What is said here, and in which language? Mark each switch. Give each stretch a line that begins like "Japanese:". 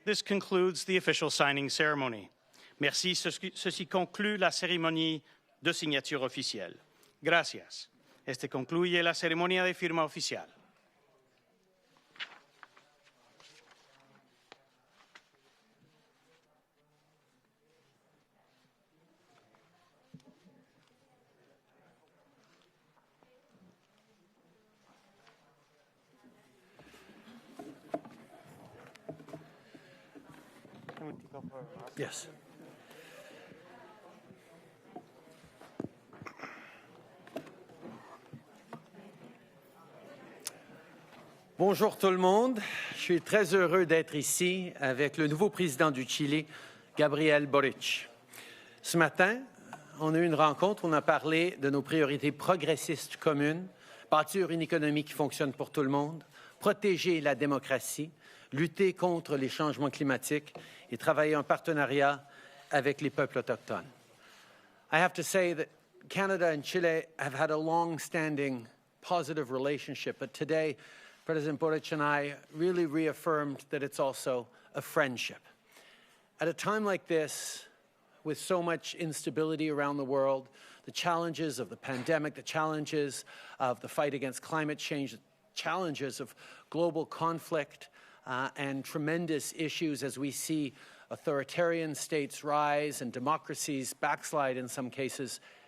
English: This concludes the official signing ceremony.
French: Merci. Ceci conclut la cérémonie de signature officielle.
Spanish: Gracias. Este concluye la ceremonia de firma oficial.
English: Yes.
French: Bonjour tout le monde. Je suis très heureux d'être ici avec le nouveau président du Chili, Gabriel Boric. Ce matin, on a eu une rencontre où on a parlé de nos priorités progressistes communes, bâtir une économie qui fonctionne pour tout le monde, protéger la démocratie, lutter contre les changements climatiques et travailler en partenariat avec les peuples autochtones.
English: I have to say that Canada and Chile have had a long-standing positive relationship, but today President Boric and I really reaffirmed that it's also a friendship. At a time like this, with so much instability around the world, the challenges of the pandemic, the challenges of the fight against climate change, the challenges of global conflict, and tremendous issues as we see authoritarian states rise and democracies backslide in some cases,